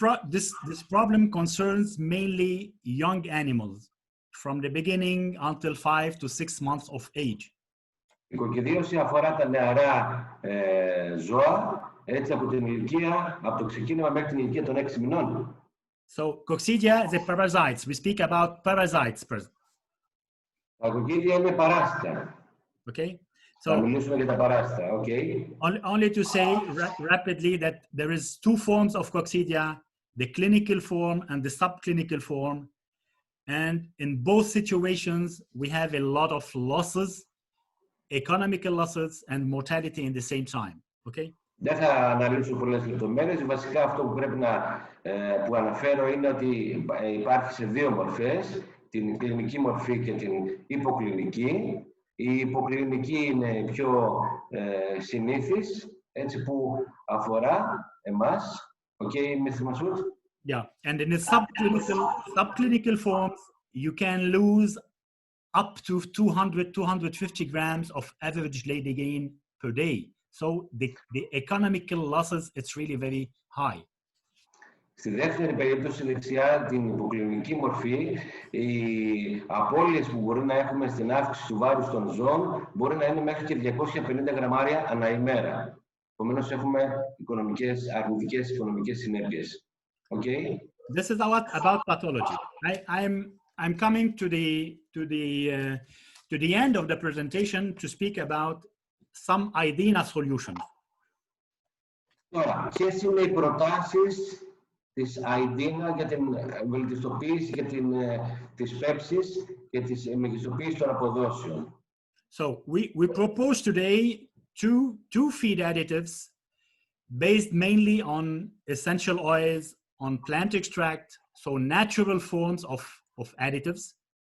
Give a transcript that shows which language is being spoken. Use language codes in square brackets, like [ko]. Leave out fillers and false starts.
[en] This problem concerns mainly young animals from the beginning until 5 to 6 months of age. [el] Η κοκκιδίωση αφορά τα νεαρά ζώα, έτσι από το ξεκίνημα μέχρι την ηλικία των 6 μηνών. [en] So coccidia is a parasites. We speak about parasites. [el] Τα κοκκίδια είναι παράσιτα. [en] Okay. [el] Θα μιλήσουμε για τα παράσιτα. [en] Okay. Only to say rapidly that there is two forms of coccidia, the clinical form and the subclinical form. And in both situations, we have a lot of losses, economical losses and mortality in the same time. Okay. [el] Δεν θα αναλύσω πολλές λεπτομέρειες. Βασικά αυτό που πρέπει που αναφέρω είναι ότι υπάρχει σε δύο μορφές, την κλινική μορφή και την υποκλινική. Η υποκλινική είναι η πιο συνήθις, έτσι που αφορά εμάς. [en] Okay, Mr. Masoud? Yeah, and in the subclinical forms, you can lose up to 200-250 grams of average lady gain per day. So the economical losses, it's really very high. [el] Στη δεύτερη περίπτωση, δεξιά, την υποκλινική μορφή, οι απώλειες που μπορεί να έχουμε στην αύξηση του βάρους των ζώων μπορεί να είναι μέχρι και 250 γραμμάρια ανά ημέρα. Επομένως, έχουμε αρνητικές οικονομικές συνέπειες. [en] Okay? This is about pathology. I'm coming to the end of the presentation to speak about some Idena solutions. [el] Τώρα, ποιες είναι οι προτάσεις της Idena για την βελτιστοποίηση και της πέψης και της μεγιστοποίησης των αποδόσεων? [en] So we propose today two feed additives based mainly on essential oils, on plant extract, so natural forms of additives.